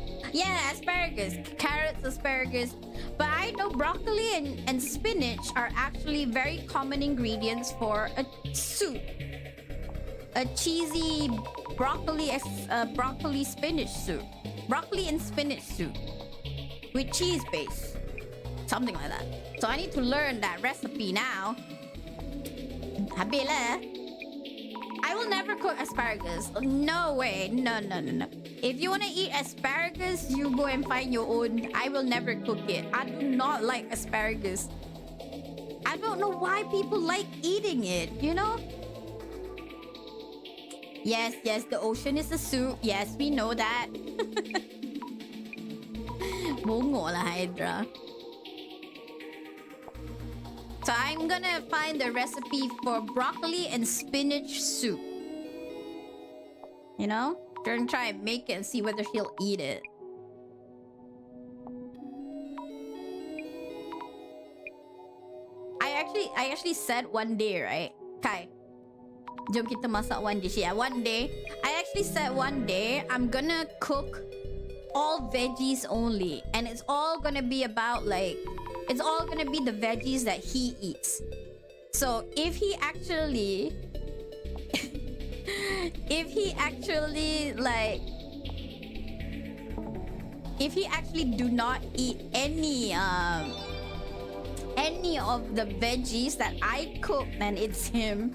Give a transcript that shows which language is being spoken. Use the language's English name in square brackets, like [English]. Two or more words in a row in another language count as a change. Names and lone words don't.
[English] Yeah, asparagus, carrots, asparagus. But I know broccoli and spinach are actually very common ingredients for a soup. A cheesy broccoli spinach soup. Broccoli and spinach soup. With cheese base. Something like that. So I need to learn that recipe now. [Malay] Habis lah. [English] I will never cook asparagus. No way. No. If you want to eat asparagus, you go and find your own. I will never cook it. I do not like asparagus. I don't know why people like eating it, you know? Yes, the ocean is a soup. Yes, we know that. [Malay] Bungo lah, [English] Hydra. So I'm gonna find the recipe for broccoli and spinach soup. You know? Gonna try and make it and see whether he'll eat it. I actually said one day, right? Kai, [Malay] jom kita masak [English] one dish. Yeah, one day. I actually said one day I'm gonna cook all veggies only. And it's all gonna be about like... It's all gonna be the veggies that he eats. So if he actually... if he actually do not eat any of the veggies that I cook, then it's him.